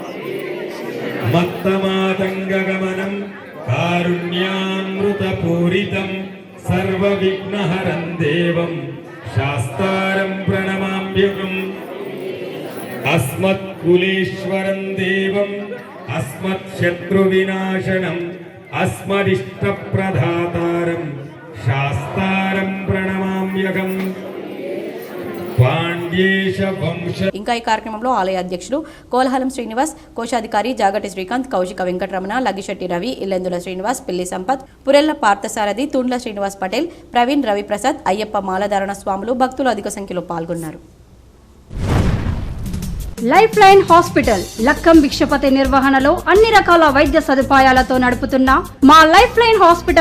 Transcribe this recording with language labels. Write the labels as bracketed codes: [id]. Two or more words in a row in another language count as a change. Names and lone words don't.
[sa] मत्तमातङ्गगमनं कारुण्यामृतपूरितं सर्वविघ्नहरं देवं शास्तारं प्रणमाम्यहम् अस्मत्कुलेश्वरं देवम् अस्मत्शत्रुविनाशनम् अस्मदिष्टप्रदातारं शास्तारं प्रणमाम्यहम् पाण्ड्येश वंश। [te] ఇంకా ఈ కార్యక్రమంలో ఆలయ అధ్యక్షులు కోలహలం శ్రీనివాస్, కోశాధికారి జాగటి శ్రీకాంత్, కౌశిక వెంకటరమణ, లగిశెట్టి రవి, ఇల్లెందుల శ్రీనివాస్, పిల్లి సంపత్, పురెల్ల పార్థసారథి, తుండ్ల శ్రీనివాస్ పటేల్, ప్రవీణ్, రవిప్రసాద్, అయ్యప్ప మాలధారణ స్వాములు, భక్తులు అధిక సంఖ్యలో పాల్గొన్నారు. లైఫ్ లైన్ హాస్పిటల్ లక్కం భిక్షపతి నిర్వహణలో అన్ని రకాల వైద్య సదుపాయాలతో నడుపుతున్న మా లైఫ్ లైన్ హాస్పిటల్